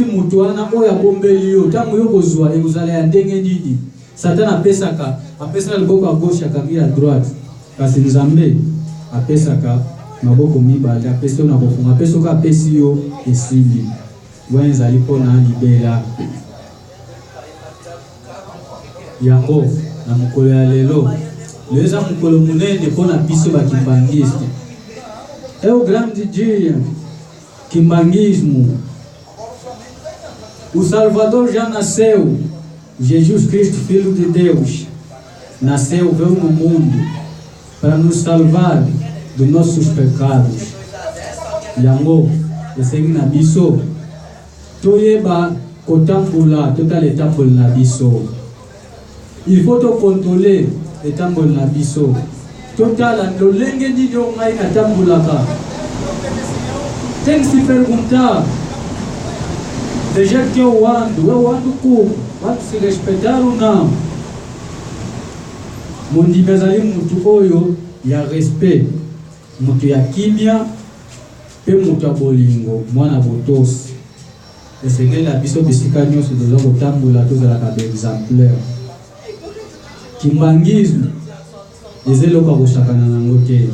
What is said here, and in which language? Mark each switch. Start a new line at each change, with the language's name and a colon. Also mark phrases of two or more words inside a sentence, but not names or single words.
Lingala: moto wana oyo abombeli yo ntango yo kozwa ekozala ya ndenge nini satana apesaka liboko ya gauche akangi ya droite kasi nzambe apesaka maboko mibale apesi yo na kofunga apesi oka apesi yo esili wana ezali mpona libela yango na mokolo ya lelo lelo eza mokolo monene mpona biso bakimbangiste
Portuguese: é o grande dia quimbanguismo. O Salvador já nasceu, Jesus Cristo, Filho de Deus, nasceu, veio no mundo para nos salvar dos nossos pecados.
Lingala: Yango, esegi na biso, toyeba kotambula, totale tambula na biso.
French: Il faut
Lingala: to
French: contrôler le
Lingala: tambula na biso. Total, lolenge nini ngai natambulaka.
Portuguese: Tem que se perguntar, de jeito que eu ando como? Ando se respeitar ou não?
Lingala: Mundi bezali mutu oyo ya respect, mutu ya kimia, pe mutu ya bolingo, mwana botosi. Esengeli na biso bisika nyonso toza kotambola tozalaka exemplaire. Kimbangisme ezeloko akosakana nango te.